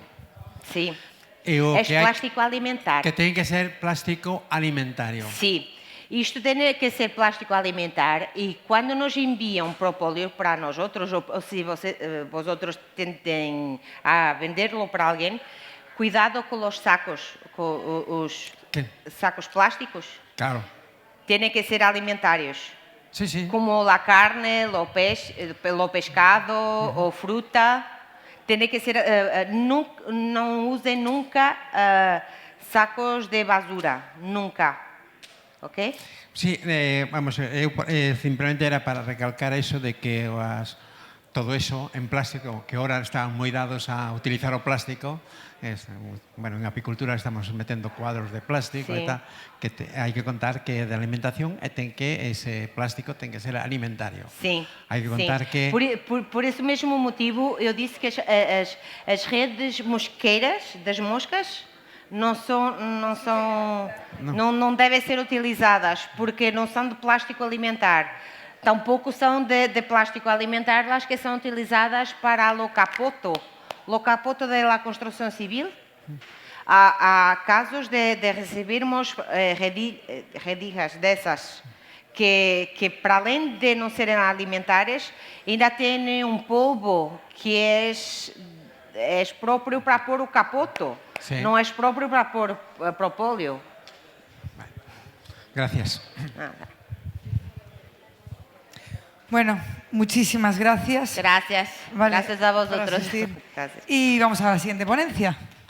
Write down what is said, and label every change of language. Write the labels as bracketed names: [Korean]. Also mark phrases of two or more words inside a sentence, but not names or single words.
[Spanish] Sí, es [Galician] plástico alimentar. Que ten que ser plástico alimentario. [Spanish] Sí, [Portuguese] isto tem que ser plástico alimentar e quando nos enviam propóleo para nós outros, ou se vosotros tentem a venderlo para alguém, cuidado com os sacos, sacos plásticos. [Spanish] Claro. Tienen que ser alimentarios. Sí, sí. Como la carne, lo pescado o fruta. Tiene que ser, no usen nunca sacos de basura, nunca. ¿Ok? Sí, vamos, simplemente era para recalcar eso de que todo eso en plástico, [Galician] que ahora están moi dados a utilizar o plástico, bueno, en apicultura estamos metendo cuadros de plástico sí. E tal, que hai que contar que de alimentación ese plástico ten que ser alimentario. [Portuguese] Sim. [Galician] Hai que contar que... [Portuguese] Por esse mesmo motivo, eu disse que as redes mosqueiras das moscas não devem ser utilizadas porque não são de plástico alimentar. Tampouco são de plástico alimentar as que são utilizadas para o capoto da construção civil. Há casos de recebirmos redijas dessas que para além de não serem alimentares, ainda têm polvo que é próprio para pôr o capoto, [Spanish] sí. [Portuguese] Não é próprio para pôr propóleo. [Spanish] Gracias. Bueno, muchísimas gracias. Gracias. Vale, Gracias a vosotros. y vamos a la siguiente ponencia.